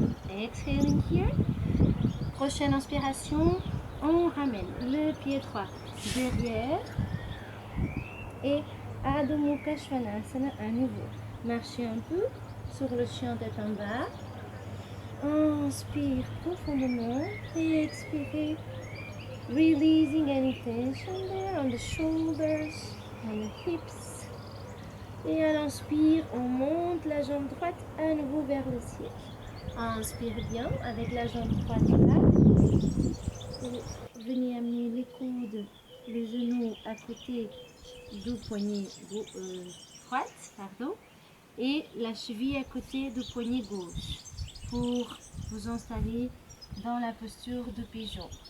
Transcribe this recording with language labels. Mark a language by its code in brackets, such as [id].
[en] Exhaling here. [fr] Prochaine inspiration, on ramène le pied droit derrière. Et Adho Mukha Svanasana à nouveau. Marchez un peu sur le chien tête en bas. Inspire profondément et expirez. [en] Releasing any tension there on the shoulders, on the hips. [fr] Et à l'inspire, on monte la jambe droite à nouveau vers le ciel. Inspire bien avec la jambe droite là. Venez amener les coudes, les genoux à côté du poignet droite, et la cheville à côté du poignet gauche pour vous installer dans la posture de pigeon.